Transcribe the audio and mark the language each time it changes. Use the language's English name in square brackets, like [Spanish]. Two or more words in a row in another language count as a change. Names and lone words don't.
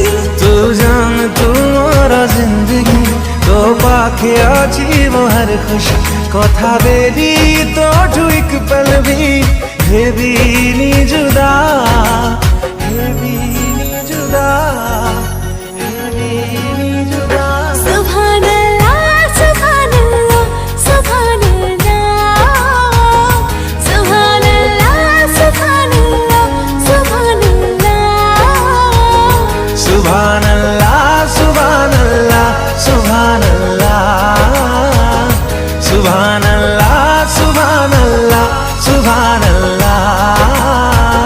[Sambalpuri] ତୁ ଜାନ ତୁ ମୋର ଜିନ୍ଦଗୀ ତୋ ପାଖେ ଅଛି ମୋହର ଖୁସି କଥା ବେଲି ତୋ ଜୁଇକ ପଲ ଭି ହେବି ନି ଜୁଦା ହେବି ନି ଜୁଦା ହେବି ନି ଜୁଦା [Arabic] سبحان الله سبحان الله سبحان الله سبحان الله سبحان الله سبحان الله سبحان الله سبحان الله سبحان الله سبحان الله سبحان الله سبحان الله